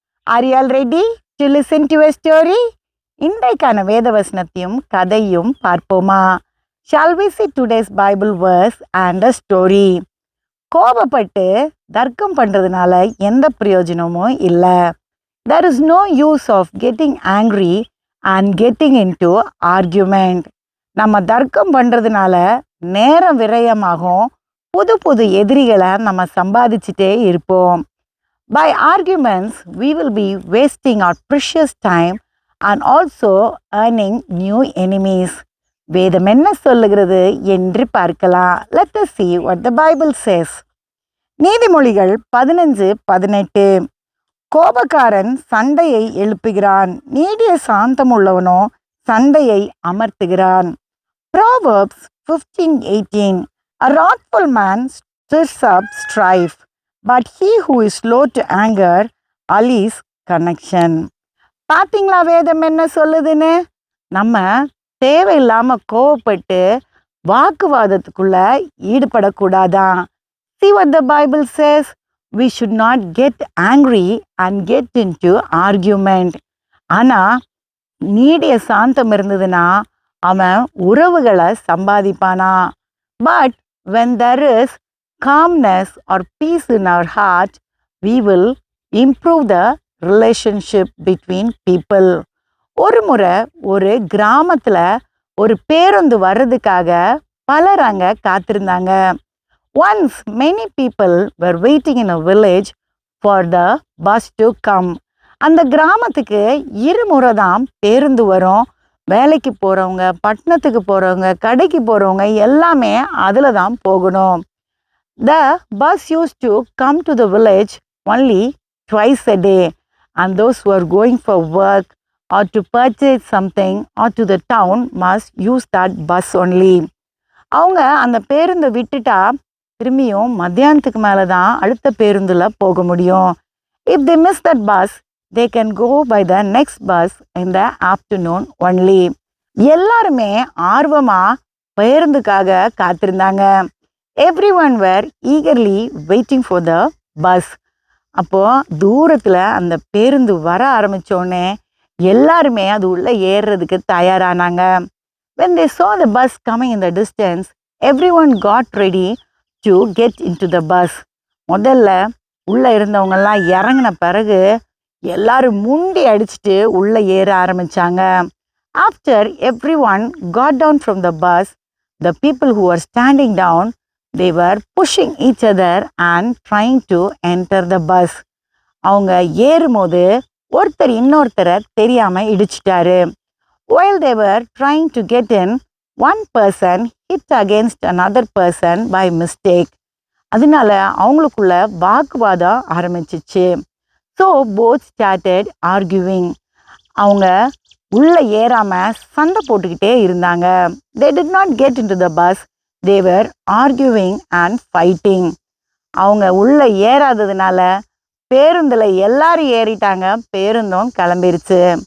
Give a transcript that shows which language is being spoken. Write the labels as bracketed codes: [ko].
[en] Are you all ready to listen to a story? [ta] இன்றைக்கான வேத வசனத்தையும் கதையும் பார்ப்போமா? [en] Shall we see today's Bible verse and a story? [ta] கோபப்பட்டு தர்க்கம் பண்றதுனால எந்த பிரயோஜனமும் இல்லை. [en] There is no use of getting angry and getting into argument. [ta] நம்ம தர்க்கம் பண்றதுனால நேரம் விரயமாகும், புது புது எதிரிகளை நம்ம சம்பாதிச்சுட்டே இருப்போம். [en] By arguments, we will be wasting our precious time and also earning new enemies. [ta] வேதம் என்ன சொல்லுகிறது என்று பார்க்கலாம். [en] Let us see what the Bible says. [ta] நீதிமொழிகள் 15:18. கோபக்காரன் சண்டையை எழுப்புகிறான், நீடிய சாந்தமுள்ளவனோ சண்டையை அமர்த்துகிறான். [en] Proverbs 15:18. A wrathful man stirs up strife, but he who is slow to anger allies connection. [ta] பார்த்தீங்களா வேதம் என்ன சொல்லுதுன்னு? நம்ம தேவையில்லாம கோவப்பட்டு வாக்குவாதத்துக்குள்ள ஈடுபடக்கூடாதான். [en] See what the Bible says. We should not get angry and get into argument. [ta] ஆனா நீடிய சாந்தம் இருந்ததுன்னா அவன் உறவுகளை சம்பாதிப்பானா. [en] But when there is calmness or peace in our heart, we will improve the relationship between people. [ta] ஒரு முறை ஒரு கிராமத்துல ஒரு பேருந்து வர்றதுக்காக பலர் அங்க காத்திருந்தாங்க. [en] Once many people were waiting in a village for the bus to come. [ta] அந்த கிராமத்துக்கு இருமுறை தான் பேருந்து வரும். வேலைக்கு போகிறவங்க, பட்டணத்துக்கு போகிறவங்க, கடைக்கு போகிறவங்க எல்லாமே அதில் தான் போகணும். [en] The bus used to come to the village only twice a day, and those who are going for work or to purchase something or to the town must use that bus only. [ta] அவங்க அந்த பேருந்தை விட்டுட்டா திரும்பியும் மத்தியானத்துக்கு மேலே தான் அடுத்த பேருந்தில் போக முடியும். [en] If they miss that bus, they can go by the next bus in the afternoon only. [ta] எல்லாருமே ஆர்வமாக பேருந்துக்காக காத்திருந்தாங்க. [en] Everyone were eagerly waiting for the bus. [ta] அப்போது தூரத்தில் அந்த பேருந்து வர ஆரம்பித்தோடனே எல்லாருமே அது உள்ளே ஏறுறதுக்கு தயாரானாங்க. [en] When they saw the bus coming in the distance, everyone got ready to get into the bus. [ta] முதல்ல உள்ளே இருந்தவங்கெல்லாம் இறங்கின பிறகு எல்லாரும் முண்டி அடிச்சுட்டு உள்ளே ஏற ஆரம்பித்தாங்க. [en] After everyone got down from the bus, the people who were standing down, they were pushing each other and trying to enter the bus. [ta] அவங்க ஏறும்போது ஒருத்தர் இன்னொருத்தரை தெரியாமல் இடிச்சிட்டாரு. [en] While they were trying to get in, one person hit against another person by mistake. [ta] அதனால அவங்களுக்குள்ள வாக்குவாதம் ஆரம்பிச்சிச்சு. [en] So both started arguing. [ta] அவங்க உள்ளே ஏறாமல் சண்டை போட்டுக்கிட்டே இருந்தாங்க. [en] They did not get into the bus. They were arguing and fighting. [ta] அவங்க உள்ளே ஏறாததுனால பேருந்தில் எல்லாரும் ஏறிட்டாங்க, பேருந்தும் கிளம்பிருச்சு.